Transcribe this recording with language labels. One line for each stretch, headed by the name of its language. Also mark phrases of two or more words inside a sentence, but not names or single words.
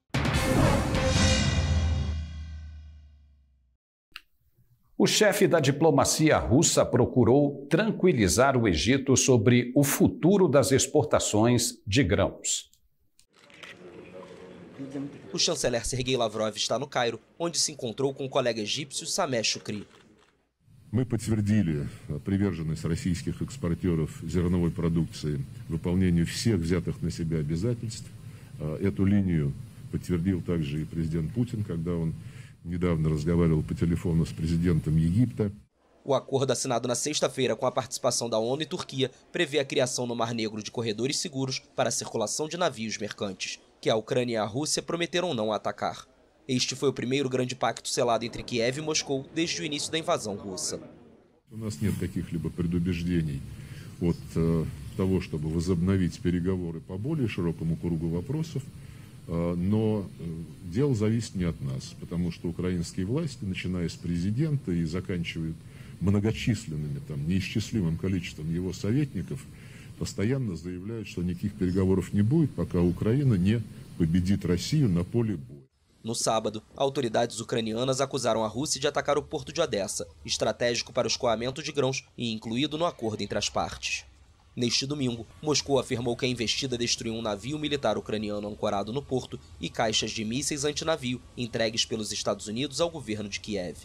Portuguese: O chefe da diplomacia russa procurou tranquilizar o Egito sobre o futuro das exportações de grãos. O chanceler Sergei Lavrov está no Cairo, onde se encontrou com o colega egípcio Sameh Shoukry.
Russian: Мы подтвердили приверженность российских экспортеров зерновой продукции выполнению всех взятых на себя обязательств. Эту линию подтвердил также и президент Путин, когда он недавно разговаривал по телефону с президентом Египта.
Portuguese: O acordo assinado na sexta-feira com a participação da ONU e Turquia prevê a criação no Mar Negro de corredores seguros para a circulação de navios mercantes, que a Ucrânia e a Rússia prometeram não atacar. Este foi o primeiro grande pacto selado entre Kiev e Moscou desde o início da invasão russa.
Russian: У нас нет каких-либо предубеждений от того, чтобы возобновить переговоры по более широкому кругу вопросов, но дело зависит не от нас, потому что украинские власти, начиная с президента и заканчивая многочисленными, неисчислимым количеством его советников, постоянно заявляют, что никаких переговоров не будет, пока Украина не победит Россию на поле боя.
Portuguese: No sábado, autoridades ucranianas acusaram a Rússia de atacar o porto de Odessa, estratégico para o escoamento de grãos e incluído no acordo entre as partes. Neste domingo, Moscou afirmou que a investida destruiu um navio militar ucraniano ancorado no porto e caixas de mísseis antinavio entregues pelos Estados Unidos ao governo de Kiev.